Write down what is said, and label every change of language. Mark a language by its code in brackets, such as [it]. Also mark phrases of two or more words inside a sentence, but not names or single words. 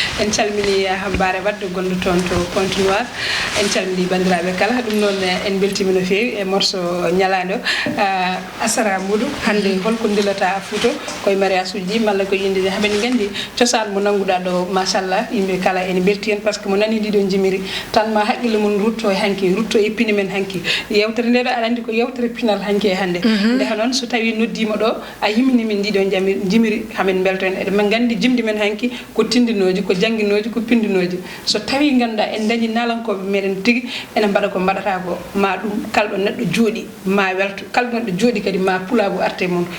[ff] En calmini, ah, Bare Wadde, gonɗo toon to Pointe Noire. En calmini bandiraɓe kala. Ɗum noon, eh, en beltima no fewi e morceau ñalande o. Ah, Asara Modou, hande holko ndilata Fouta koye mariage uji ɗi, malla ko inde haɓen gandi cosaan mo nannguɗa ɗo, machallah, yimɓe kala ene belti hen, [fr] par ce que [ff] mo nani ndiɗo jimiri, tan ma haqqille mum rutto e hanki, rutto e pini men hanki. Yewtere nde ɗo, aɗa andi ko yewtere pinal hanki e hande. Mhm. Ndeha noon, so tawi noddima ɗo, a yimini min ndiɗo jami-, jimiri, hamin belto hen. Eɗen gandi jimdi men hanki ko tindinoji, ko jangguinoji, ko pindinoji. So tawi ganduɗa en dañi nalankoɓe meɗen tigui, ene mbaɗa ko mbaɗata ko, ma ɗum kalɗo neɗɗo jooɗi, ma welto, kalɗo neɗɗo jooɗi kadi ma pulagu arte mum.